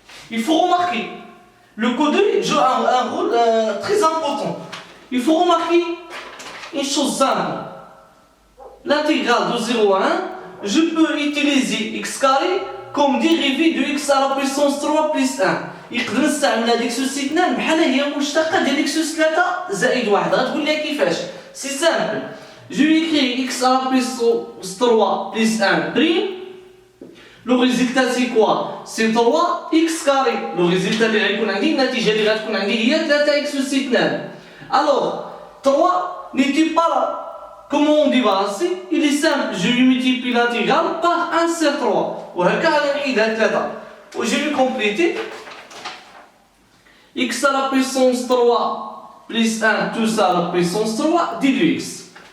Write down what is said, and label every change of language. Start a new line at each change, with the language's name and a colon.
French: Il faut remarquer, le code joue un rôle très important. Il faut remarquer une chose simple. L'intégrale de 0 à 1, je peux utiliser x carré comme dérivée de x à la puissance 3 plus 1.
Arabic: يقدر نستعمل هذيك سوس 2 بحال هي مشتقه ديال x سوس 3 زائد 1. غتقول لي كيفاش؟
French: سي سامبل. جو écris x à la puissance 3 plus 1 prime. Le résultat c'est quoi? C'est 3x carré. Le résultat
Arabic: اللي غيكون عندي النتيجه اللي غتكون عندي هي 3x سوس 2.
French: Alors 3 n'était pas là. Comment on débarrasser? Il est simple, je lui multiplie l'intégrale par 1 sur 3.
Arabic: وهكا غنحيدها 3.
French: وجي vais compléter x à la puissance 3 plus 1, tout ça à la puissance 3 d de x.